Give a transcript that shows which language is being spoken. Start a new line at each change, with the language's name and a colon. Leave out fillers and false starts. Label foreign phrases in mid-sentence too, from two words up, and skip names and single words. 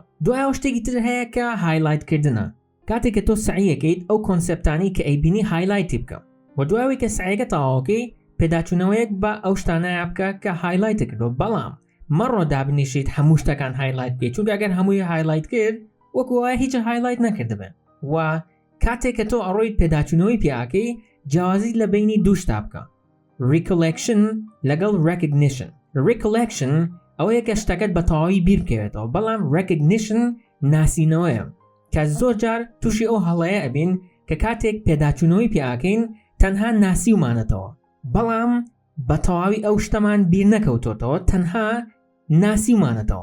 Central Kurdish: دوایەوە شتێکی تر هەیە کە هایلایتکردنە. کاتێک کە تۆ سعیەکەیت ئەو کۆنسێپتانی کە ئەیبینی هایلایتی بکە و دوایەوەی کە سعیەکە تەواوکەی پێداچوونەوەیەک بە ئەو شتانەیە بکە کە هایلایتە کردەوە. بەڵام مەڕۆ دابنیشیت هەموو شتەکان هایلایت بکەیت چونکە ئەگەر هەمووی هایلایت کرد وەکو وایە هیچ هایلایت نەکردبێت و کاتێک کە تۆ ئەڕۆیت پێداچوونەوەی پیاکەی جیاوازیت لە بینی دوو شتا بکە، recollection لەگەڵ recognition. recollection ئەوەیە کە شتەکەت بە تەواوی بیر بکەوێتەوە بەڵام recognition ناسینەوەیە کە زۆر جار تووشی ئەو هەڵەیە ئەبین کە کاتێک پێداچوونەوەی پیاکەین تەنها ناسیومانەتەوە بەڵام بە تەواوی ئەو شتەمان بیر نەکەوتۆتەوە تەنها ناسیومانەتەوە.